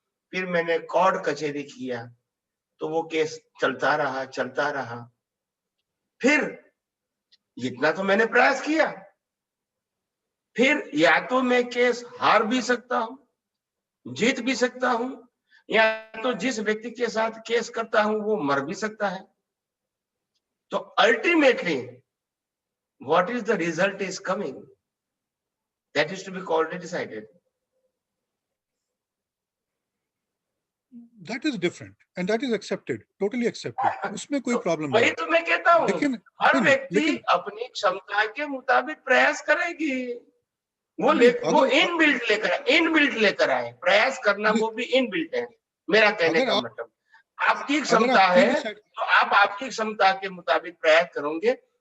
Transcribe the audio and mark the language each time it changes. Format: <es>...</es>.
<hi>फिर मैंने कोर्ट कचहरी किया, तो वो केस चलता रहा। फिर इतना तो मैंने प्रयास किया। फिर या तो मैं केस हार भी सकता हूं, जीत भी सकता हूं, या तो जिस व्यक्ति के साथ केस करता हूं वो मर भी सकता है।</hi> <en>तो ultimately what is the result is coming, that is to be called decided. That is different and that is accepted, totally accepted.</en> <hi>उसमें कोई प्रॉब्लम वही नहीं। तो मैं कहता हूं, लेकिन हर व्यक्ति अपनी क्षमता के मुताबिक प्रयास करेगी। वो इनबिल्ट लेकर आए, प्रयास करना वो भी इनबिल्ट है। मेरा कहने का मतलब आपकी क्षमता है तो आप आपकी क्षमता के मुताबिक प्रयास करोगे।</hi>